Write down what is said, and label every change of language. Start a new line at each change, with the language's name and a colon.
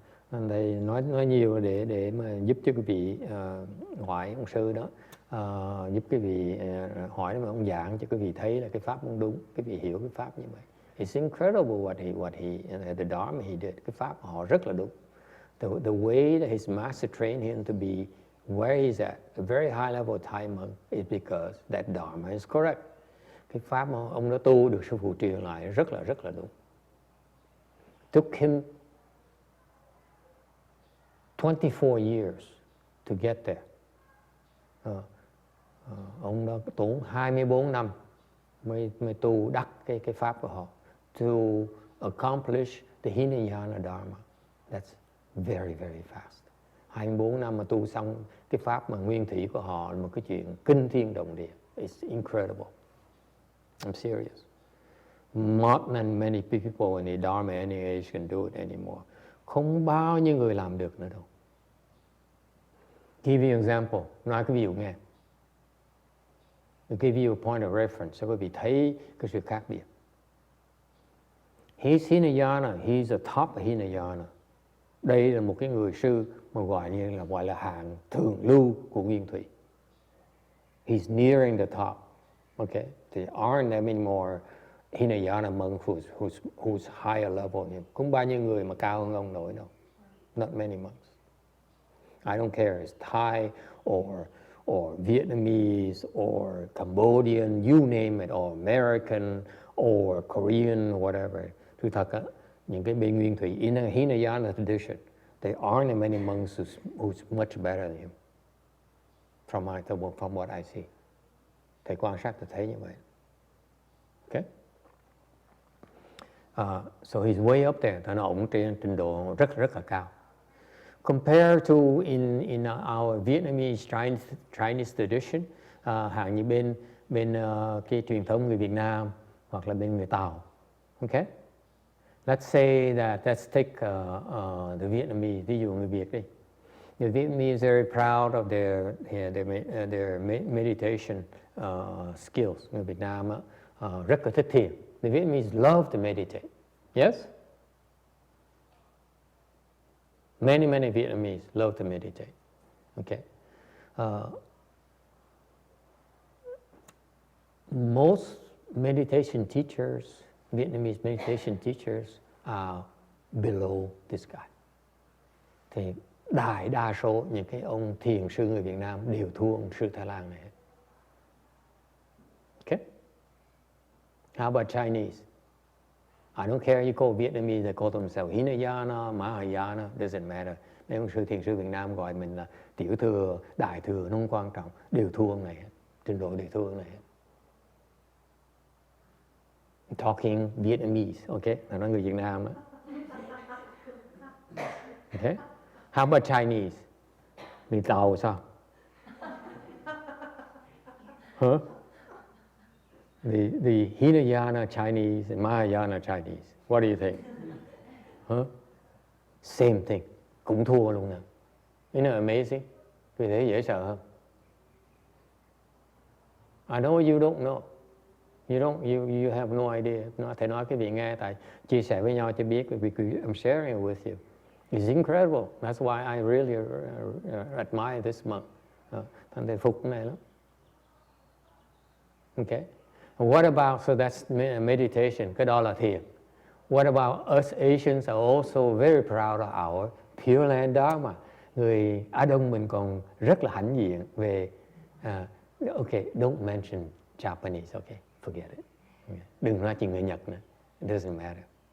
Vietnamese: Thầy nói nhiều để mà giúp cho quý vị hỏi ông sư đó, giúp quý vị hỏi mà ông giảng cho quý vị thấy là cái pháp ông đúng, quý vị hiểu cái pháp như vậy.
English: It's incredible what he the dharma he did.
Vietnamese: Cái pháp họ rất là đúng.
English: The way that his master trained him to be where he's at, a very high level Thai monk, is because that dharma is correct.
Vietnamese: Cái pháp mà ông đã tu được sư phụ truyền lại rất là đúng.
English: Took him 24 years to get there.
Vietnamese: Ông đã tốn 24 năm mới tu đắc cái pháp của họ.
English: To accomplish the Hinayana Dharma. That's very, very fast.
Vietnamese: 24 năm mà tu xong cái pháp mà nguyên thủy của họ là một cái chuyện kinh thiên động địa.
English: It's incredible. I'm serious. Not many people in the Dharma any age can do it anymore.
Vietnamese: Không bao nhiêu người làm được nữa đâu.
English: Give you an example.
Vietnamese: Nói cái ví dụ nghe.
English: To give you a point of reference, so
Vietnamese: quý vị thấy cái sự khác biệt.
English: He's Hinayana, he's a top of Hinayana.
Vietnamese: Đây là một cái người sư mà gọi là hạng thượng lưu của nguyên thủy.
English: He's nearing the top. Okay, there aren't that many more Hinayana monks who's higher level.
Vietnamese: Không bao nhiêu người mà cao hơn ông nổi đâu.
English: Not many monks. I don't care, it's Thai or Vietnamese or Cambodian, you name it, or American or Korean, whatever.
Vietnamese: Thực thật á, những cái bên nguyên thủy
English: in a Hinayana tradition, there aren't many monks who's much better than him. From what I see.
Vietnamese: Thầy quan sát tôi thấy như vậy. Okay?
English: So he's way up there.
Vietnamese: Thầy nói ông trên trình độ rất là cao.
English: Compared to in our Vietnamese Chinese tradition,
Vietnamese: hàng như bên cái truyền thống người Việt Nam hoặc là bên người Tàu. Okay?
English: let's say that, let's take the Vietnamese,
Vietnamese: ví dụ người Việt đi.
English: The Vietnamese are very proud of their meditation skills.
Vietnamese: Người Việt Nam rất là thích thiền.
English: The Vietnamese love to meditate. Yes? Many Vietnamese love to meditate. Okay. Most meditation teachers, Vietnamese meditation teachers, are below this guy.
Vietnamese: Thì đại đa số những cái ông thiền sư người Việt Nam đều thua ông sư Thái Lan này.
English: Okay? How about Chinese? I don't care you call Vietnamese, they call themselves Hinayana, Mahayana, doesn't matter.
Vietnamese: Mấy ông sư thiền sư Việt Nam gọi mình là tiểu thừa, đại thừa, nó không quan trọng, đều thua ông này hết. Trình độ đều thua ông này hết.
English: Talking Vietnamese, okay?
Vietnamese: Là nói người Việt Nam đó.
English: Okay? How about Chinese?
Vietnamese: Người Tàu sao? Huh?
English: The Hinayana Chinese and Mahayana Chinese. What do you think? Huh? Same thing.
Vietnamese: Cũng thua luôn nè.
English: Isn't it amazing?
Vietnamese: Vì thế dễ sợ hơn.
English: I know you don't know. You have no idea.
Vietnamese: Nó thể nói cái vị nghe, tại chia sẻ với nhau cho biết, vì
English: I'm sharing it with you. It's incredible. That's why I really admire this monk.
Vietnamese: Thành thầy phục cái này lắm.
English: Okay. What about, so that's meditation,
Vietnamese: cái đó là thiền.
English: What about us Asians are also very proud of our Pure Land Dharma.
Vietnamese: Người Á Đông mình còn rất là hãnh diện về, okay,
English: don't mention Japanese, okay, forget it.
Vietnamese: Okay. Đừng nói chuyện người Nhật nữa,
English: it doesn't matter.